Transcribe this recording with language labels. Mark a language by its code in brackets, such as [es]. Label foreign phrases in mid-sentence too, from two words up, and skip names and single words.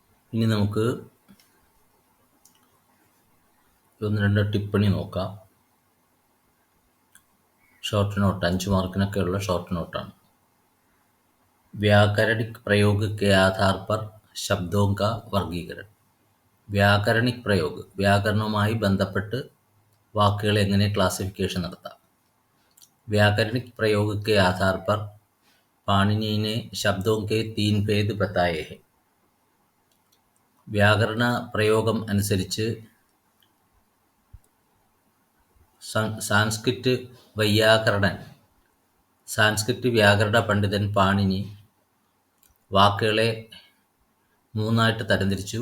[ml] ഇനി നമുക്ക് ഒന്ന് രണ്ട് ടിപ്പണി നോക്കാം. [en] short note, [ml] 5 മാർക്കിനൊക്കെയുള്ള [en] short noteാണ്. [hi] व्याकरणिक प्रयोग के आधार पर शब्दों का वर्गीकरण. व्याकरणिक प्रयोग, [ml] വ്യാകരണവുമായി ബന്ധപ്പെട്ട് വാക്കുകൾ എങ്ങനെ ക്ലാസിഫിക്കേഷൻ നടത്താം. [hi] व्याकरणिक प्रयोग के आधार पर पाणिनि ने शब्दों के 3 भेद बताए हैं. [ml] വ്യാകരണ പ്രയോഗം അനുസരിച്ച് സാൻസ്ക്രിറ്റ് വ്യാകരണ പണ്ഡിതൻ പാണിനി വാക്കുകളെ 3ആയിട്ട് തരംതിരിച്ചു.